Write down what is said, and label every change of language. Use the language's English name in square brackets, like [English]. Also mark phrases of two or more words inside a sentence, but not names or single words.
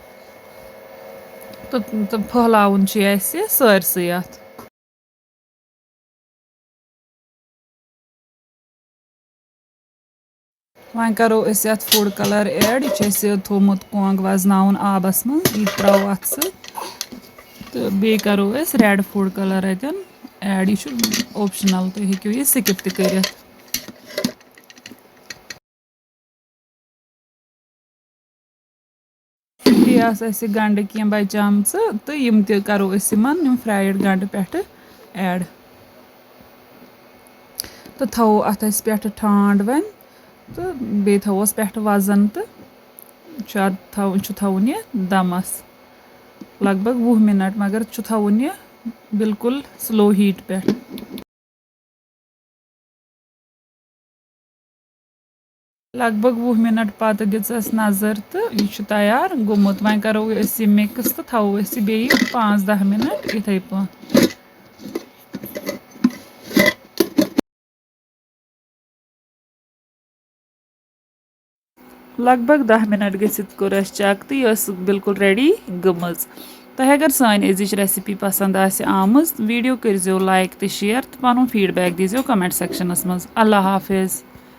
[Kashmiri] तो फैलाउन सारसे अत वन करो अत [English] food colour add [Kashmiri] यह थोमुत कोंग वजनाउन आबस मज यह त्रो अत तो बे करो [English] red food colour add [Kashmiri] यह ऑप्शनल तुम हेको यह स्किप त कर गंड कह बचाम तो यम करो फ्राइड गंड पे ऐड तो थो अत पे ठांड वन तो बे थोस पे वजन तो थवन यह दमस लगभग 20 मिनट मगर थवन यह बिल्कुल [English] slow heat [Kashmiri] पे। लगभग 20 मिनट पत दिस नजर तो यह तैयार गोमुत। वह करो यह मिक्स तो थो बे 5-10 मिनट इथे पे। लगभग 10 मिनट गसित कोर अस चेक तो यह बिल्कुल रेडी गमज। तह अगर सान अजिच रेसिपी पसंद आमज वीडियो करो लाइक तो शेयर तो पन फीडबैक दीजो कमेंट सेक्शनस मज। [Urdu] اللہ حافظ.